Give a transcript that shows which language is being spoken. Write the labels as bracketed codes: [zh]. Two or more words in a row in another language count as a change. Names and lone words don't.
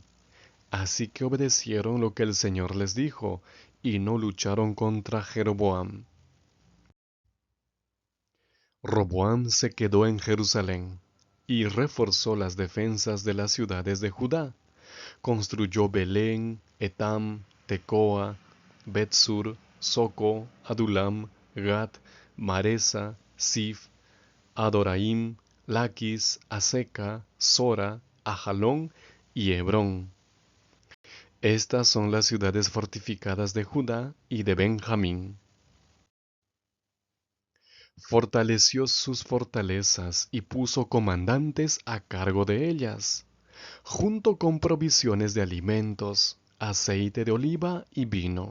[es] Así que obedecieron lo que el Señor les dijo, y no lucharon contra Jeroboam. Roboam se quedó en Jerusalén, y reforzó las defensas de las ciudades de Judá. Construyó Belén, Etam, Tecoa, Betsur, Soco, Adulam, Gat, Maresa, Sif, Adoraim, Laquis, Aseca, Sora, Ajalón y Hebrón. Estas son las ciudades fortificadas de Judá y de Benjamín. Fortaleció sus fortalezas y puso comandantes a cargo de ellas, junto con provisiones de alimentos, aceite de oliva y vino.